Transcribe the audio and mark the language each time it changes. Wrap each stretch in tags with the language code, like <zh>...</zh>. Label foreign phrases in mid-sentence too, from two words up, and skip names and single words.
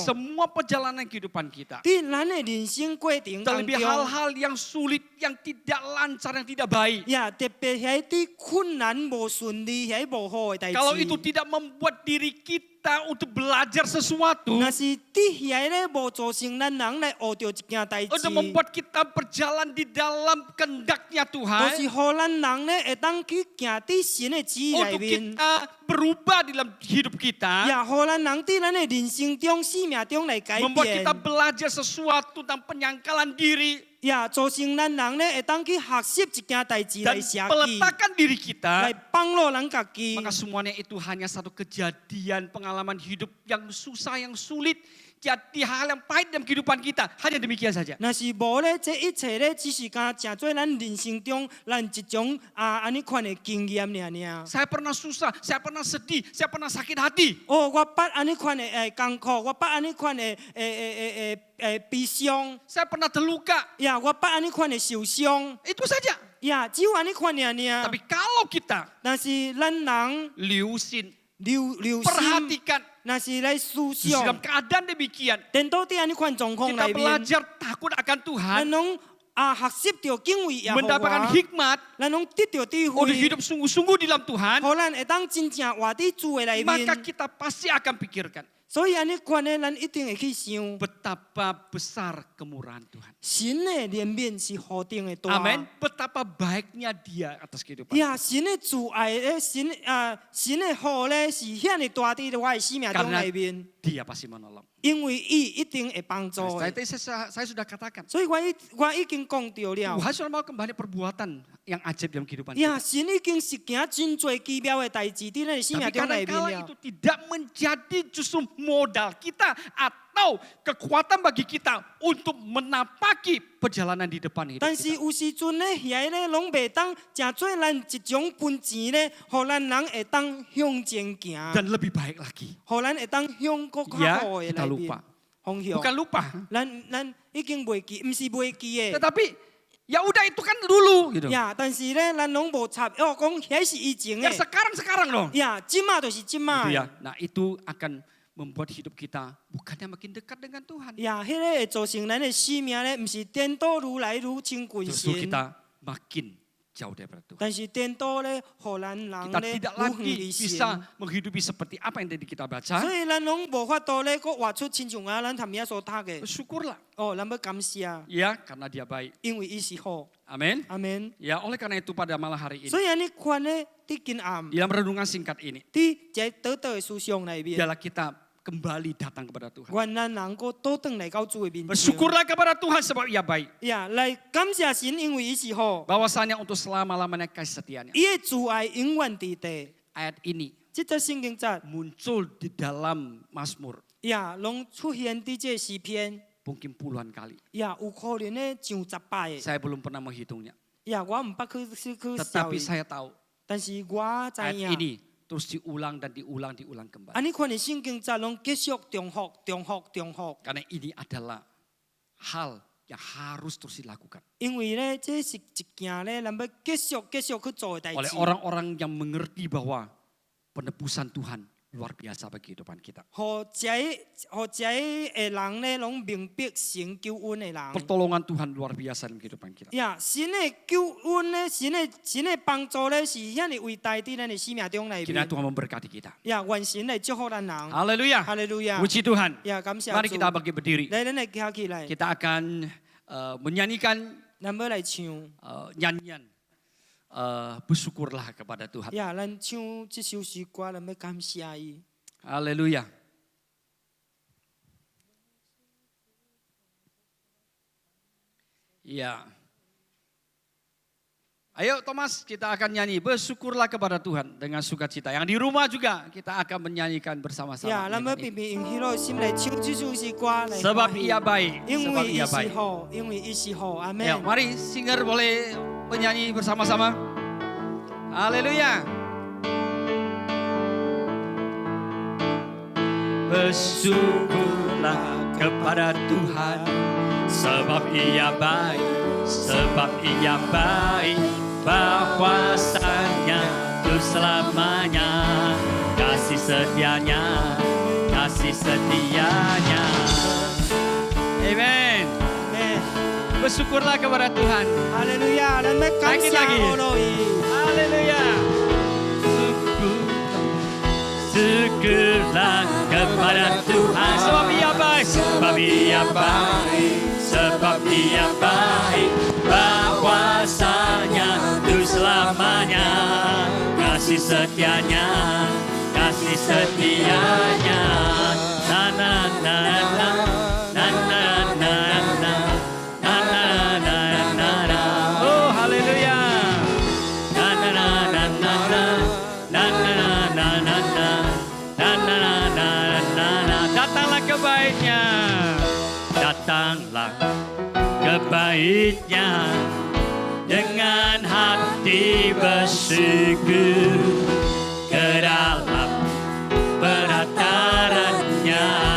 <id>semua perjalanan kehidupan kita,</id> <nan>伫咱的人生过程当</nan> <id>terlebih</id> <nan>中，</nan> <id>hal-hal yang sulit, yang tidak lancar, yang tidak baik.</id> <nan>呀，特别喺啲困难无顺利，喺无好的代志。</nan> <id>Kalau itu tidak membuat diri kita untuk belajar sesuatu,</id> <nan>若是啲遐咧无造成咱人来学着一件代志，</nan> <id>untuk membuat kita berjalan di dalam kehendaknya</id> <nan>都</nan> <id>Tuhan,</id> <nan>是互咱人咧会当去行伫神的旨意内</nan> <id>untuk</id> <nan>面，</nan> <id>kita berubah di dalam hidup kita,</id> <nan>也互咱人伫咱的人生中、生命中来改</nan> <id>membuat</id> <nan>变</nan> <id>kita，belajar sesuatu tentang penyangkalan diri</id> <nan>也造成咱人咧会当去学习一件代志</nan> <id>dan</id> <nan>来写记，</nan> <id>meletakkan diri</id> <nan>来</nan> <id>kita,</id> <nan>帮助咱家己。</nan> <id>maka semuanya itu hanya satu kejadian pengalaman hidup yang susah, yang sulit, jadi hal yang pahit dalam kehidupan kita. Hanya demikian saja.</id> <nan>若是无咧，这一切咧，只是敢成做咱人生中咱一种安尼款的经验尔。</nan> <id>Saya pernah susah, saya pernah sedih, saya pernah sakit hati.</id> <nan>哦，我捌安尼款的艰苦，我捌安尼款的悲伤，</nan> <id>Saya pernah terluka.</id> <nan>呀，我捌安尼款的受伤，</nan> <id>Itu saja.</id> <nan>呀，只有安尼款尔。</nan> <id>Tapi kalau kita</id> <nan>但是咱人留心, 留心，</nan> <id>perhatikan</id> <nan>若是来思</nan> <id>dalam</id> <nan>想，</nan> <id>keadaan demikian,</id> <nan>颠倒伫安尼款状况</nan> <id>kita</id> <nan>内面，</nan> <id>belajar takut akan</id> <nan>咱</nan> <id>Tuhan,</id> <nan>拢学习着敬畏耶和</nan> <id>mendapatkan</id> <nan>华，</nan> <id>hikmat</id> <nan>咱拢得着智</nan> <id>untuk</id> <nan>慧，</nan> <id>hidup sungguh-sungguh di dalam Tuhan,</id> <nan>互咱会当真正活伫主的内</nan> <id>maka</id> <nan>面。</nan> <id>kita pasti akan pikirkan</id> <nan>所以安尼款的，咱一定会去想，</nan> <id>betapa besar kemurahan Tuhan.</id> <nan>神的怜悯是何等的大。</nan> <id>Amin. Betapa baiknya Dia atas kehidupan.</id> <nan>呀，神的主爱咧，神的好咧，是遐尼大伫我的生命中内面，</nan> <id>Dia pasti menolong.</id> <nan>因为伊一定会帮助的。</nan> <id>Saya sudah katakan,</id> <nan>所以我已經講到了。</nan> <id>Tuhan sudah mau kembali perbuatan yang ajaib dalam kehidupan kita.</id> <nan>呀，神已經是行真多奇妙的代志，伫咱的生</nan> <id>Tapi</id> <nan>命中內面</nan> <id>kadang-kala</id> <nan>了</nan> <id>itu。tidak menjadi justru modal kita atau kekuatan bagi kita untuk menapaki perjalanan di depan hidup</id> <nan>但是</nan> <id>kita.</id> <nan>有时阵咧，遐咧拢袂当真做咱一种分钱咧，互咱人会当向前行，</nan> <id>Dan lebih baik lagi.</id> <nan>互咱会当向更较</nan> <id>Ya,</id> <nan>好的</nan> <id>kita</id> <nan>内面</nan> <id>lupa.</id> <nan>方向。</nan> <id>Bukan lupa.</id> <nan>咱已经袂记，毋是袂记的。</nan> <id>Tetapi ya udah itu kan dulu gitu.</id> <nan>呀，但是咧，咱拢无插，哦，讲遐是以前</nan> <id>Ya</id> <nan>的。</nan> <id>sekarang dong.</id> <nan>呀，即马就是即马</nan> <id>Gitu</id> <nan>的。</nan> <id>ya. Nah itu akan membuat hidup kita bukannya makin dekat dengan Tuhan.</id> <nan>呀，迄个会造成咱的生命咧，毋是颠倒愈来愈亲近</nan> <id>Justru</id> <nan>神，</nan> <id>kita makin jauh daripada Tuhan.</id> <nan>但是颠倒咧，互咱人</nan> <id>Kita</id> <nan>咧</nan> <id>tidak</id> <nan>愈远</nan> <id>lagi</id> <nan>离</nan> <id>bisa</id> <nan>神。</nan> <id>menghidupi seperti apa yang tadi kita baca.</id> <nan>所以咱拢无法度咧，佫活出亲像啊，咱头面所读的。</nan> <id>Bersyukurlah</id> <nan>哦，咱要感谢，</nan> <id>ya karena dia baik.</id> <nan>因为伊是好。</nan> <id>Amin.</id> <nan>阿门。</nan> <id>Ya oleh karena itu pada malam hari ini</id> <nan>所以安尼款咧，伫今暗，</nan> <id>dalam renungan singkat ini</id> <nan>伫这倒倒的思想内面，</nan> <id>adalah kita kembali datang kepada Tuhan.</id> <nan>愿咱能够倒转来到主的面前。</nan> <id>Bersyukurlah kepada Tuhan sebab ia baik.</id> <nan>呀，来感谢神，因为伊是好，</nan> <id>Bahwasanya untuk selama-lamanya kasih setianya.</id> <nan>伊的主爱永远伫地。</nan> <id>Ayat ini</id> <nan>这则圣经节，</nan> <id>muncul di dalam Mazmur</id> <nan>呀，拢出现伫这诗篇，</nan> <id>mungkin puluhan kali.</id> <nan>呀，有可能咧上10摆的。</nan> <id>Saya belum pernah menghitungnya.</id> <nan>呀，我毋捌去消</nan> <id>Tetapi</id> <nan>伊，</nan> <id>saya tahu</id> <nan>但是我知</nan> <id>ayat</id> <nan>影，</nan> <id>ini terus diulang dan diulang kembali.</id> <nan>安尼款的圣经节拢继续重复、重复、重复。</nan> <id>Karena ini adalah hal yang harus terus dilakukan</id> <nan>因为咧，这是一件咧，咱要继续去做的代</nan> <id>oleh</id> <nan>志。</nan> <id>orang-orang yang mengerti bahwa penebusan Tuhan luar biasa bagi kehidupan kita.</id> <nan>互这的人咧，拢明白神救恩的人。</nan> <id>Pertolongan Tuhan luar biasa dalam kehidupan kita.</id> <nan>呀，神的救恩咧，神的帮助咧，是遐尼伟大伫咱的生命中内</nan> <id>Kiranya</id> <nan>面。</nan> <id>Tuhan memberkati kita.</id> <nan>呀，愿神来祝福咱人。</nan> <id>Haleluya.</id> <nan>哈利路亚！</nan> <id>Puji Tuhan.</id> <nan>呀，感谢</nan> <id>Mari</id> <nan>主。</nan> <id>kita bangkit berdiri.</id> <nan>来，咱来站起来，</nan> <id>Kita akan menyanyikan</id> <nan>咱要来唱。</nan> <id>nyanyian bersyukurlah kepada Tuhan.</id> <nan>呀，咱唱这首诗歌，咱要感谢伊。</nan> <id>Haleluya. Ya. Ayo Thomas, kita akan nyanyi bersyukurlah kepada Tuhan dengan sukacita. Yang di rumah juga kita akan menyanyikan bersama-sama.</id> <nan>呀，咱要平平用喜乐心来唱这首诗歌来。</nan> <id>Sebab ia baik,</id> <nan>因</nan> <id>sebab</id> <nan>为伊</nan> <id>ia</id> <nan>是</nan> <id>baik.</id> <nan>好，因为伊是好，阿门。</nan> <id>Ya, mari singer boleh menyanyi bersama-sama. Haleluya. Bersyukurlah kepada Tuhan, sebab ia baik, sebab ia baik, bahwasanya untuk selamanya, kasih setianya, kasih setianya. Amen. Amen. Bersyukurlah kepada Tuhan.</id> <nan>哈利路亚，咱要感谢</nan> <id>Lagi-lagi.</id> <nan>我咯伊。</nan> <id>Haleluya. Syukurlah kepada Tuhan, sebab ia baik, sebab ia baik, sebab ia baik, bahwasanya untuk selamanya, kasih setianya, kasih setianya. Na na na na na na na na na na na na na. Oh haleluya. Na na na na na na na na na na na na na na na na. Datanglah kebaiknya, datanglah kebaiknya dengan hati bersyukur ke dalam penatarannya,</id>